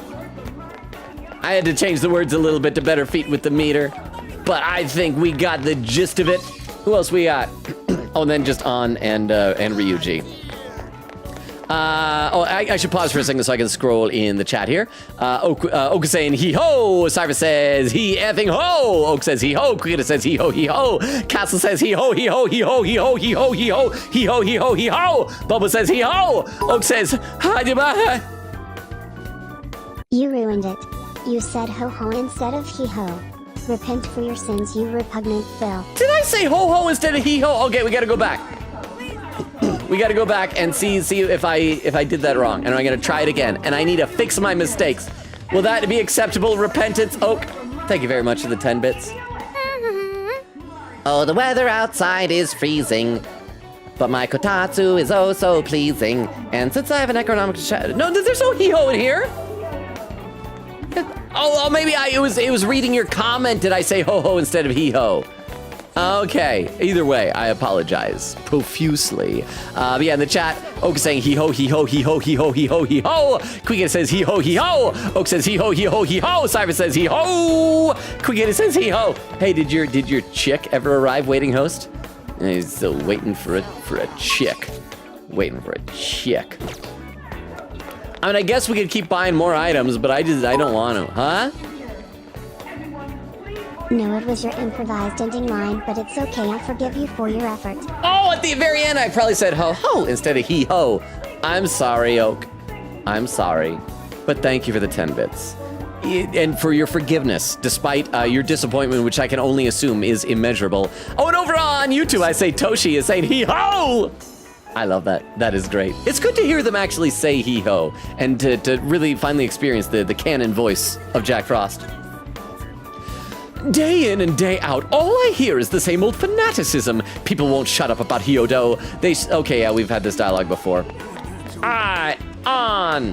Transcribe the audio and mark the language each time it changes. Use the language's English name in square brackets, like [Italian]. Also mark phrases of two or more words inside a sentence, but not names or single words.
[English] I had to change the words a little bit to better fit with the meter, but I think we got the gist of it. Who else we got? Oh, and then just On and Ryuji. I should pause for a second so I can scroll in the chat here. Oak is saying hee-ho. Cyrus says he effing ho. Oak says hee-ho. Quigita says hee-ho, hee-ho. Castle says hee-ho, hee-ho, hee-ho, hee-ho, hee-ho, hee-ho, hee-ho, hee-ho, hee-ho. Bubba says hee-ho. Oak says ha-de-ba. You ruined it. You said ho-ho instead of hee-ho. Repent for your sins, you repugnant Phil. Did I say ho-ho instead of hee-ho? Okay, we gotta go back. We gotta go back and see if I did that wrong. And I'm gonna try it again. And I need to fix my mistakes. Will that be acceptable? Repentance, Oak? Thank you very much for the 10 bits. Oh, the weather outside is freezing, but my kotatsu is oh so pleasing. And since I have an economic no, there's no hee-ho in here. Oh, maybe it was reading your comment. Did I say ho-ho instead of hee-ho? Okay, either way, I apologize profusely. But yeah, in the chat, Oak is saying hee-ho, hee-ho, hee-ho, hee-ho, hee-ho, hee-ho. Quigita says hee-ho, hee-ho. Oak says hee-ho, hee-ho, hee-ho. Cyrus says hee-ho. Quigita says hee-ho. Hey, did your chick ever arrive, waiting host? He's still waiting for a chick. Waiting for a chick. I mean, I guess we could keep buying more items, but I don't want to. Huh? No, it was your improvised ending line, but it's okay, I forgive you for your effort. Oh, at the very end, I probably said ho-ho instead of hee-ho. I'm sorry, Oak. I'm sorry. But thank you for the 10 bits. And for your forgiveness, despite your disappointment, which I can only assume is immeasurable. Oh, and over on YouTube, I say Toshi is saying hee-ho! I love that. That is great. It's good to hear them actually say hee-ho, and to really finally experience the canon voice of Jack Frost. Day in and day out, all I hear is the same old fanaticism. People won't shut up about Hyodo. Okay, yeah, we've had this dialogue before. On.